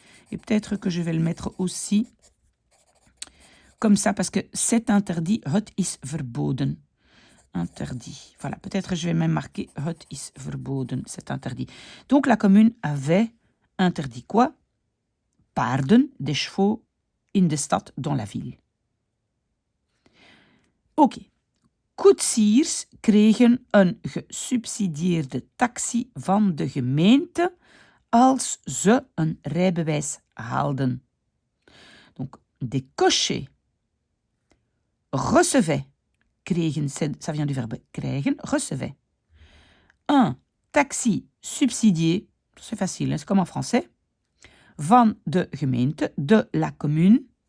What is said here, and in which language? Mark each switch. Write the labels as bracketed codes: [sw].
[fr] Et peut-être que je vais le mettre aussi comme ça, parce que c'est interdit, [nl] het is verboden. [fr] Interdit. Voilà, peut-être je vais même marquer [nl] het is verboden, [fr] c'est interdit. Donc la commune avait interdit quoi? Paarden, des chevaux, [nl] in de stad, [fr] dans la ville. Ok. [nl] Koetsiers kregen een gesubsidieerde taxi van de gemeente als ze een rijbewijs haalden. [fr] Donc, des cochers recevaient, kregen, ça vient du verbe krijgen, recevaient, un taxi subsidié, c'est facile, c'est comme en français, [nl] van de gemeente, [fr] de la commune.